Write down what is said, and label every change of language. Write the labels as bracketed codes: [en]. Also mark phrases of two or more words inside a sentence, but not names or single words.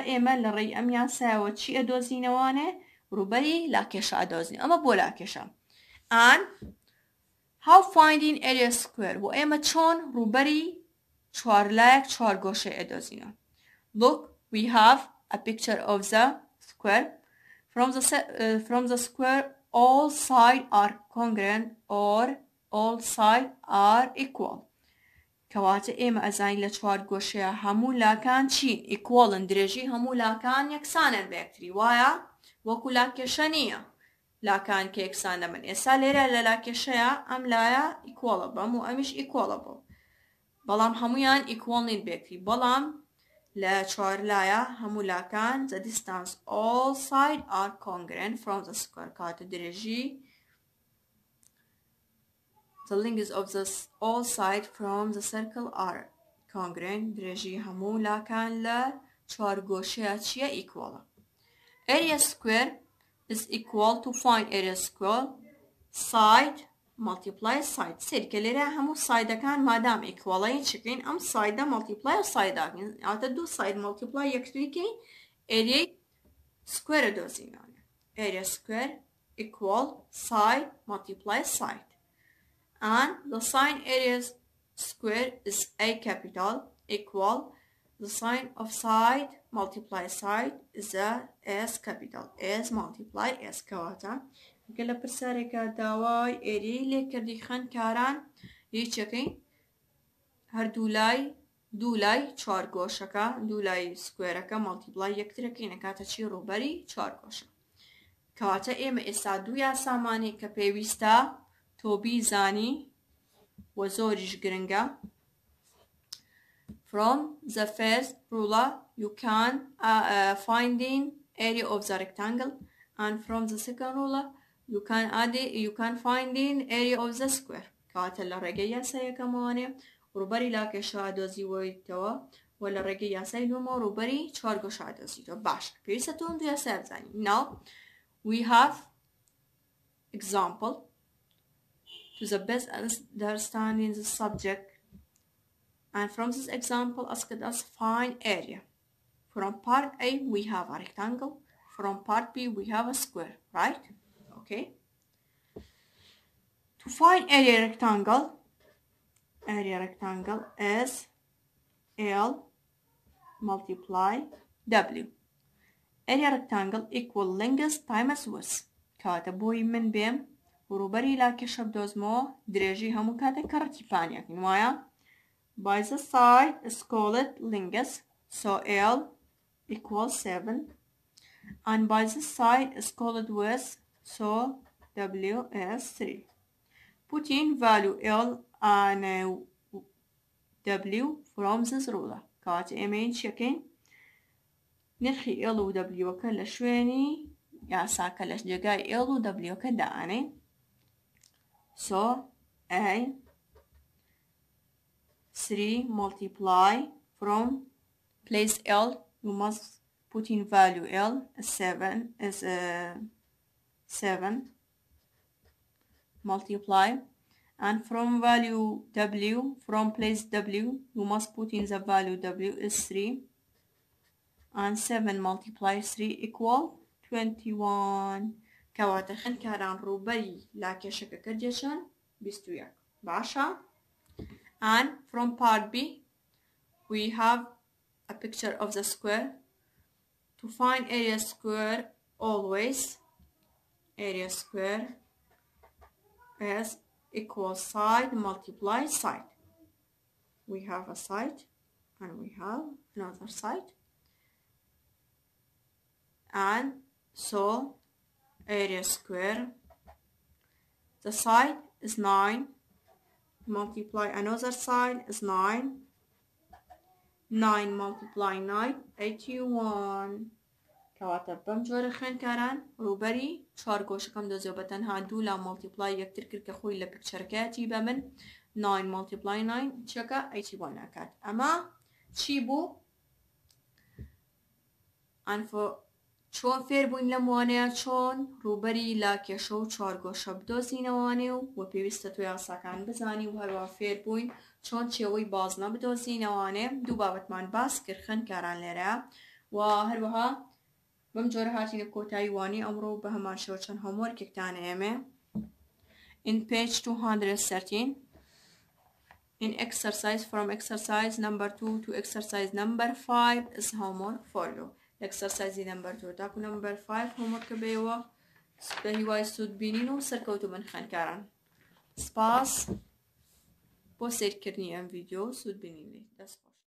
[ckb] ئێمە لە ڕێی ئەم یاسایەوە چی ئەدۆزینەوانێ ڕووبەری لاکێشە ئەدۆزین ئەمە بۆ لاکێشە [en] and how finding area square [ckb] و ئێمە چۆن ڕووبەری چوارلایەک چوارگۆشەی ئەدۆزینەوە [en] look we have a picture of the square from the square all sides are congruent or all sides are equal. [ckb] کەواتە ئێمە ئەزانین لە چوار گۆشەیە هەموو لاکان چین ئیکوەڵن درێژی هەموو لاکان یەکسانن بە یەکتری وایە وەکو لاکێشە نییە لاکان کە یەکسان دەبن ئێستا لێرە لە لاکێشەیە ئەم لایە ئیکوەڵە بەم و ئەمیش ئیکوەڵە بۆ بەڵام هەمویان ئیکوەڵ نین بە یەکتری بەڵام لە چوار لایە هەموو لاکان [en] the distance all sides are congruent from the square [ckb] کاتە درێژی [en] the length of the all sides from the circle are congruent [ckb] درێژی هەموو لاکان لە چوار گۆشەیە چیە ئیکوەڵە [en] area square is equal to find area square side multiply side [ckb] سیر کە لێرە هەموو سایدەکان مادام ئیکوەڵەیە چکەین ئەم سایدە multiply سایداکەین ئاتە دوو ساید multiply یەکتریکەین [en] area square دۆزینانە area square equal side multiply side and the sign area square is a capital equal the sign of side multiply side is a s capital s multiply s [ckb] کەواتە گەلە پرسیارێکە داوای ئێریەی لێکردی خوێندکاران هیچەکەین هەردوو لای دوو لای چوار گۆشەکە دوو لای سکوێرەکە مەڵتیپلای یەکترەکەی نەکاتە چی ڕووبەری چوار گۆشە کەواتە ئێمە ئێستا دوو یاسامانی کە پێویستە تۆ بیزانی و زۆریش گرنگە [en] from the first ruler you can finding area of the rectangle and from the second ruler you can finding area of the square [ckb] کەواتە لە ڕێگەی یاسای یەکەمەوانێ ڕووبەری لاکێشە دۆزیوەیتەوە و لە ڕێگەی یاسای دووەمەوە ڕووبەری چوار گۆشە دۆزیتەوە باش پێویستە تۆ دوو یاسای بزانین [en] now we have example to the best understanding the subject and from this example asked us find area from part A we have a rectangle from part B we have a square right okay to find area rectangle is L multiply W area rectangle equal length times width [ckb] کاتە بۆی من بێم ڕووبەری لاکێشە بدۆزمەوە درێژی هەموو کاتێک کە ڕەتیپانیەکەین وایە [en] by the side is called length so L equals 7 and by the side is called width so W is 3 put in value L and W from this ruler [ckb] کات ئێمەین چەکەین نرخی L و W کە لە شوێنی یاساکە لە جێگای L و W کە دائانەین [en] so A 3 multiply from place L you must put in value L 7 multiply and from value W from place W you must put in the value W is 3 and 7 multiply 3 equal 21 [ckb] کەواتە خوێندکاران ڕووبەری لاکێشەکە کردێشن 21 باشە [en] and from part B we have a picture of the square to find area square always area square is equal side multiply side we have a side and we have another side and so area square the side is 9 multiply another side is 9 9 multiply 9 81 [ckb] کەواتە بەم جۆرە خوێندکاران ڕووبەری چوار گۆشەکەم دۆزیەوە بە تەنها دوو لا مڵتیپلای یەکتر کرد کە خۆی لە پیکچەرەکەیەتی بە من [en] 9 multiply 9 [ckb] چەکە 81 ناکات ئەمە چی بوو چۆن فێر بووین لەم وانەیە چۆن ڕووبەری لاکێشە و چوار گۆشە بدۆزینەوانێ و پێویستە تۆ یاساکان بزانی و هەروە فێر بووین چۆن چێوەی بازنە بدۆزینەوانێ دوو بابەتمان باس کرد خوێندکاران لێرە و هەروەها بەم جۆرە هاتینە کۆتایی وانی ئەمڕۆ بە هەمان شێوە چەند هۆموەرکێکتانە ئێمێ [en] in page 213 in exercise from exercise number 2 to exercise number 5 is homework for you exercise number 2 [ckb] تاکو [en] number 5 homework [ckb] بێەوە بە هیوای سوود بینین و سەرکەوتو من خوێندکاران سپاس بۆ سیرکردنی ئەم ڤیدیۆ سوود بینینێ دەست